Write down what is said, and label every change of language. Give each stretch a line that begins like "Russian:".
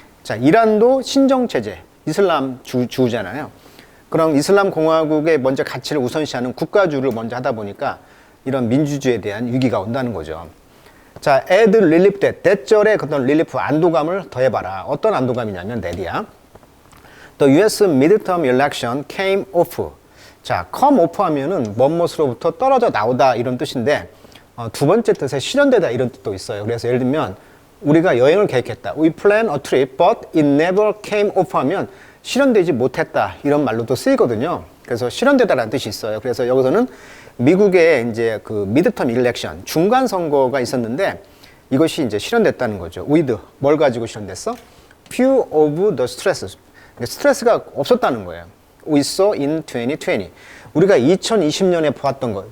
Korean: 자, 이란도 신정체제, 이슬람 주잖아요. 그럼 이슬람 공화국의 먼저 가치를 우선시하는 국가주의를 먼저 하다 보니까 이런 민주주의에 대한 위기가 온다는 거죠. 자, add relief that, 대절의 그런 릴리프, 안도감을 더해봐라. 어떤 안도감이냐면, 내리야.
English: The US midterm election came off.
Korean: 자, come off 하면은 뭐뭇으로부터 떨어져 나오다 이런 뜻인데 두 번째 뜻에 실현되다 이런 뜻도 있어요. 그래서 예를 들면 우리가 여행을 계획했다.
English: We plan a trip, but it never came off 하면 실현되지 못했다 이런 말로도 쓰이거든요.
Korean: 그래서 실현되다라는 뜻이 있어요. 그래서 여기서는 미국의 이제 그 midterm election, 중간 선거가 있었는데 이것이 이제 실현됐다는 거죠. with 뭘 가지고 실현됐어?
English: few of the stresses.
Korean: 스트레스가 없었다는 거예요.
English: We saw in 2020. 우리가 2020년에 보았던 것.